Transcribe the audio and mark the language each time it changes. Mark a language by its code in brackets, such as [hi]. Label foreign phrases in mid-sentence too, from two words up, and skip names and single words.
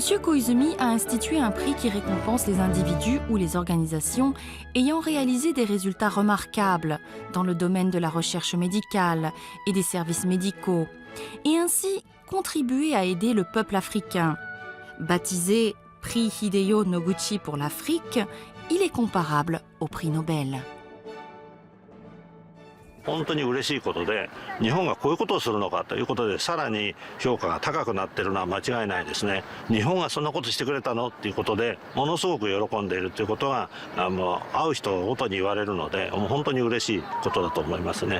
[fr] Koizumi a institué un prix qui récompense les individus ou les organisations ayant réalisé des résultats remarquables dans le domaine de la recherche médicale et des services médicaux, et ainsi contribué à aider le peuple africain. Baptisé Prix Hideyo Noguchi pour l'Afrique, il est comparable au prix Nobel. [ja] 本当に嬉しいことで、日本がこういうことをするのかということで、さらに評価が高くなっているのは間違いないですね。日本がそんなことしてくれたのっていうことで、ものすごく喜んでいるということが、会う人ごとに言われるので、もう本当に嬉しいことだと思いますね。